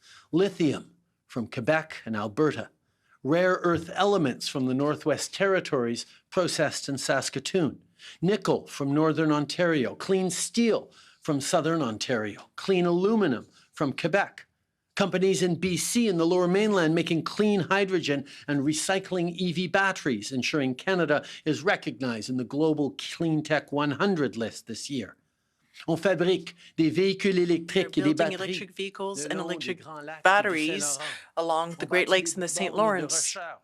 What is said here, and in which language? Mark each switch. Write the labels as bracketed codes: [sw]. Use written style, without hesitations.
[en] Lithium from Quebec and Alberta, rare earth elements from the Northwest Territories processed in Saskatoon, nickel from Northern Ontario, clean steel from Southern Ontario, clean aluminum from Quebec, companies in BC and the Lower Mainland making clean hydrogen and recycling EV batteries, ensuring Canada is recognized in the Global Clean Tech 100 list this year. [fr] On fabrique des véhicules électriques et des batteries. [en] Electric vehicles and electric batteries along the Great Lakes and the St. Lawrence.